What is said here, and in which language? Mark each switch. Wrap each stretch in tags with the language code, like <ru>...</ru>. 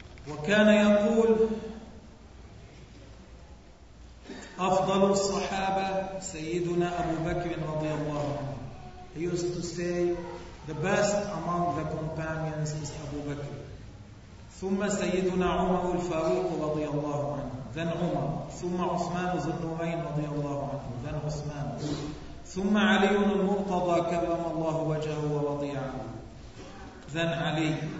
<ar>وكان يقول أفضل الصحابة سيدنا أبو بكر رضي الله عنه.</ar> <en>He used to say the best among the companions is Abu Bakr.</en> <ar>ثم سيدنا عمر الفاروق رضي الله عنه.</ar> <en>Then عمر.</en> <ar>ثم عثمان ذو النورين رضي الله عنه.</ar> <en>Then عثمان.</en> <ar>ثم علي المرتضى كرم الله وجهه ورضي عنه.</ar> <en>Then علي.</en>